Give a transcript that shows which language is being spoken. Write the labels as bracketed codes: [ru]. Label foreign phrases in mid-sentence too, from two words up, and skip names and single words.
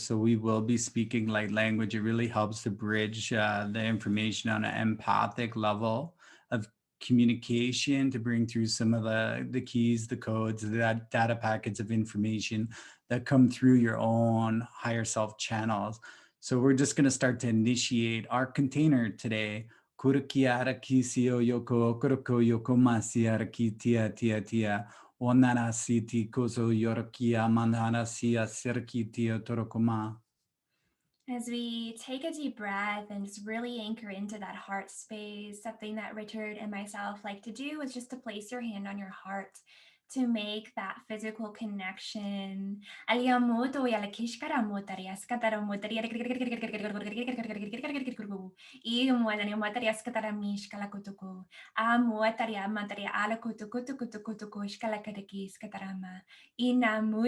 [en] So we will be speaking light language. It really helps to bridge the information on an empathic level of communication to bring through some of the keys, the codes, the data packets of information that come through your own higher self channels. So we're just going to start to initiate our container today. Kurukiara kisio yoko kuruko yoko masiara ki tia tia tia. Onarasiti koso yorkia manarasia serkitia torokoma. As we take a deep breath and just really anchor into that heart space, something that Richard and myself like to do is just to place your hand on your heart to make that physical connection. We